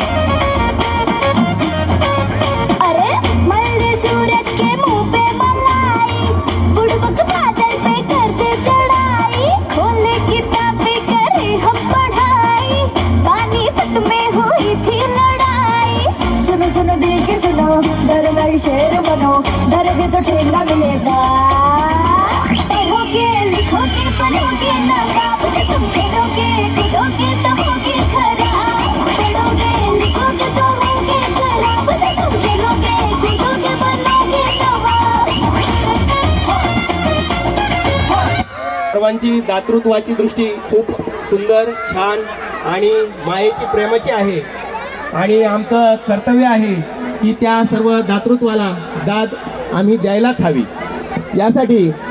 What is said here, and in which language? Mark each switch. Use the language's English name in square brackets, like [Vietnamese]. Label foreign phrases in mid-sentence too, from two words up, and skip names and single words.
[Hindi] अरे मलदे सूरज के मुंह पे मलाई बुड़बक बादल पे कर दे चढ़ाई खोले किताबें करे हम पढ़ाई पानीपत में हुई थी लड़ाई सुनो सुनो दिल के सुनो डर नहीं शेर बनो डरोगे तो ठेंगा मिलेगा पढ़ोगे लिखोगे बनोगे नवाब जब तुम खेलोगे कूदोगे तो होगे खराब पढ़ोगे लिखोगे तो होगे खराब जब तुम खेलोगे कूदोगे बनोगे नवाब [Marathi] सर्वांची दातृत्वाची दृष्टी खूप सुंदर छान आणि मायेची प्रेमाची आहे आणि आमचं कर्तव्य आहे की त्या सर्व दातृत्वाला दाद आम्ही द्यायलाच हवी यासाठी